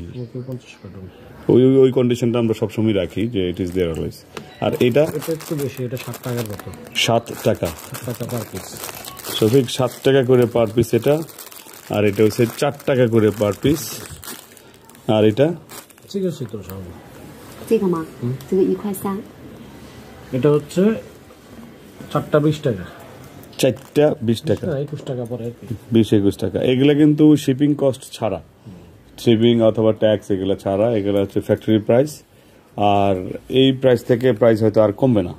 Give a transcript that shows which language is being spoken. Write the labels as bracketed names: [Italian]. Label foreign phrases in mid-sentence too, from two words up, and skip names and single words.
[Bangla] 50 কার্টুন ওই কন্ডিশনটা আমরা সবসময় রাখি যে [English] it is there always. [Bangla] আর এটা একটু বেশি, এটা 7 টাকার মতো। 7 টাকা [English] per piece. [Bangla] সঠিক 7 টাকা করে [English] per piece [Bangla] এটা। আর এটা হচ্ছে 4 টাকা করে [English] per piece. [Bangla] আর এটা [Chinese] 这个吗？这个1块3。 [Bangla] এটা হচ্ছে 4টা 20 টাকা। 4টা 20 টাকা, 21 টাকা পরে 20-21 টাকা। এগুলা কিন্তু [English] shipping cost [Bangla] ছাড়া, শিপিং অথবা ট্যাক্স এগুলা ছাড়া। এগুলা হচ্ছে [English] factory price. [Bangla] আর এই প্রাইস থেকে প্রাইস হয়তো আর কমবে না।